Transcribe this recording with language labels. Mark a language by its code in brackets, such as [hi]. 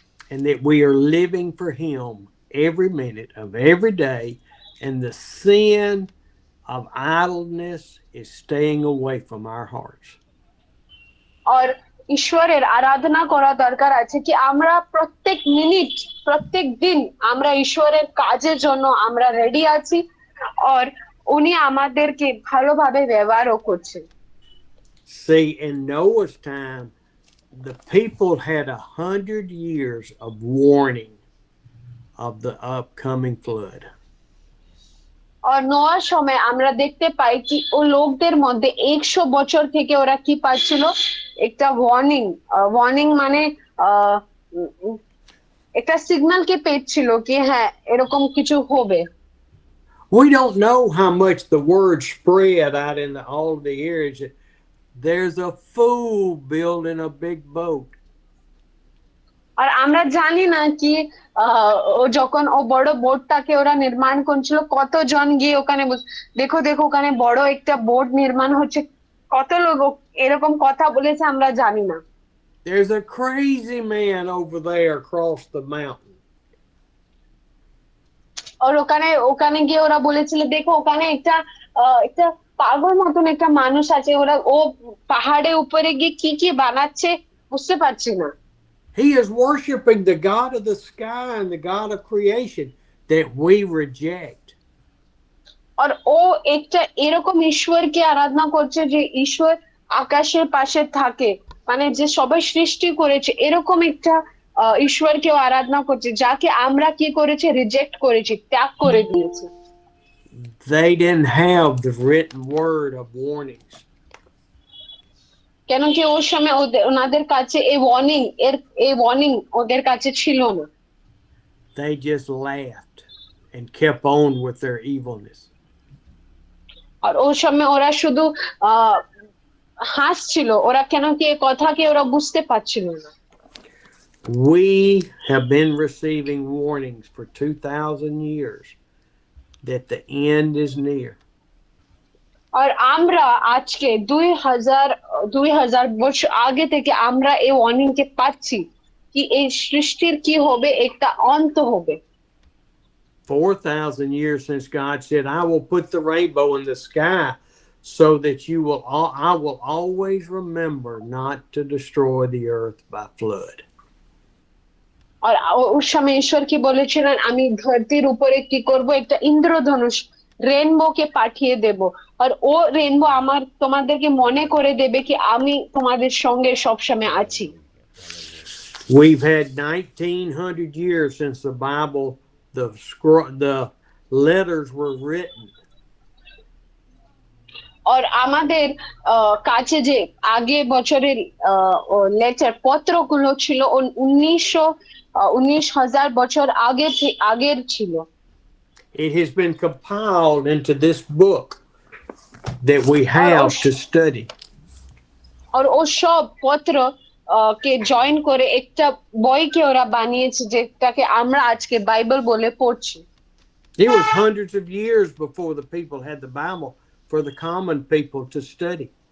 [en] And that we are living for Him every minute of every day, and the sin of idleness is staying away from our hearts. [bn] আর ঈশ্বরের আরাধনা করা দরকার আছে কি আমরা প্রত্যেক মিনিট, প্রত্যেক দিন আমরা ঈশ্বরের কাজের জন্য আমরা রেডি আছি, আর উনি আমাদেরকে ভালোভাবে ব্যবহারও করছেন। [en] See, in Noah's time, the people had 100 years of warning of the upcoming flood. [bn] আর নোয়ার সময় আমরা দেখতে পাই কি ও লোকদের মধ্যে 100 বছর থেকে ওরা কি পাচ্ছিল, একটা ওয়ার্নিং মানে একটা সিগন্যাল কে পেয়েছিল কি হ্যাঁ এরকম কিছু হবে। [en] We don't know how much the word spread out in all of the areas. There's a fool building a big boat. [bn] আর আমরা জানি না কি ও যখন ও বড় বোটটাকে ওরা নির্মাণ করছিল কতজন গিয়ে ওখানে দেখো ওখানে বড় একটা বোট নির্মাণ হচ্ছে, কত লোক এরকম কথা বলেছে আমরা জানি না। [en] There's a crazy man over there across the mountain. [bn] আর ওখানে গিয়ে ওরা বলেছিল দেখো ওখানে একটা পাগল মতন একটা মানুষ আছে, ও পাহাড়ের উপরে গিয়ে কি বানাচ্ছে বুঝতে পারছি না। [en] He is worshiping the God of the sky and the God of creation that we reject. [bn] আর ও একটা এরকম ঈশ্বরকে আরাধনা করছে যে ঈশ্বর আকাশের পাশে থাকে, মানে যে সবাই সৃষ্টি করেছে এরকম একটা ঈশ্বরকে আরাধনা করছে যাকে আমরা কি করেছি, রিজেক্ট করেছি, ত্যাগ করে দিয়েছি। [en] They didn't have the written word of warnings. [bn] কেন কি ওর সময় ওনাদের কাছে এই ওয়ার্নিং ওদের কাছে ছিল না। [en] They just laughed and kept on with their evilness. [bn] আর ওর সময় ওরা শুধু হাসছিল, ওরা কেন কি এই কথাকে ওরা বুঝতে পারছিল না। [en] We have been receiving warnings for 2,000 years that the end is near. [bn] আর আমরা আজকে 2000 বছর আগে থেকে আমরা এই ওয়ার্নিং কে পাচ্ছি কি এই সৃষ্টির কি হবে, একটা অন্ত হবে। [en] 4,000 years since God said, I will put the rainbow in the sky so that I will always remember not to destroy the earth by flood. [bn] আর ওর সময় ঈশ্বর কি বলেছিলেন, আমি ধরতির উপরে কি করব, একটা ইন্দ্রধনুষ রেনবো কে পাঠিয়ে দেব, আর ও রেনবো তোমাদেরকে মনে করে দেবে কি আমি তোমাদের সঙ্গে সবসময় আছি। [en] We've had 1,900 years since the Bible, the letters were written. [bn] আর আমাদের কাছে যে আগে বছরের লেটার পত্রগুলো ছিল 19,000 বছর আগের ছিল। [en] It has been compiled into this book that we have to study. [bn] আর ও সব পত্র কে জয়েন করে একটা বইকে ওরা বানিয়েছে যেটাকে আমরা আজকে বাইবেল বলে পড়ছি। [en] It was hundreds of years before the people had the Bible for the common people to study.